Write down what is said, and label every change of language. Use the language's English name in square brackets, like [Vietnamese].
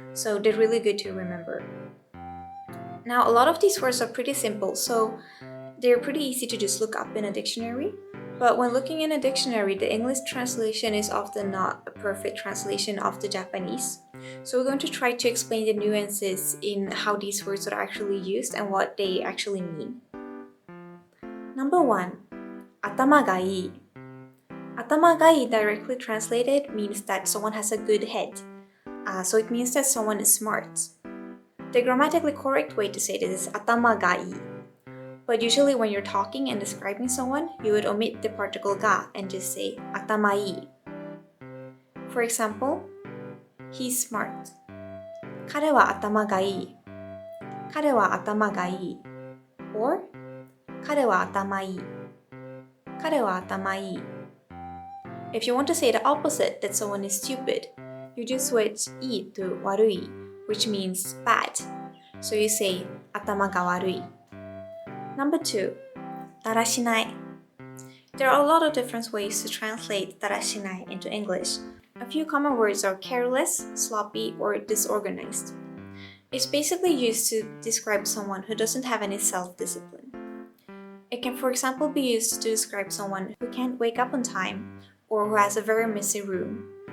[English] So they're really good to remember. Now, a lot of these words are pretty simple, so they're pretty easy to just look up in a dictionary. But when looking in a dictionary, the English translation is often not a perfect translation of the Japanese. So we're going to try to explain the nuances in how these words are actually used and what they actually mean. Number 1, [Japanese] 頭がいい. 頭がいい [English] directly translated means that someone has a good head. So it means that someone is smart. The grammatically correct way to say this is [Japanese] 頭がいい. [English] But usually when you're talking and describing someone, you would omit the particle ga and just say [Japanese] 頭いい. [English] For example, he's smart. [Japanese] 彼は頭がいい. 彼は頭がいい.Or 彼は頭いい. 彼は頭いい. [English] If you want to say the opposite, that someone is stupid, you just switch [Japanese] いい [English] to [Japanese] 悪い, [English] which means bad. So you say [Japanese] 頭が悪い. [English] Number 2, [Japanese] だらしない. [English] There are a lot of different ways to translate [Japanese] だらしない [English] into English. A few common words are careless, sloppy, or disorganized. It's basically used to describe someone who doesn't have any self-discipline. It can, for example, be used to describe someone who can't wake up on time or who has a very messy room.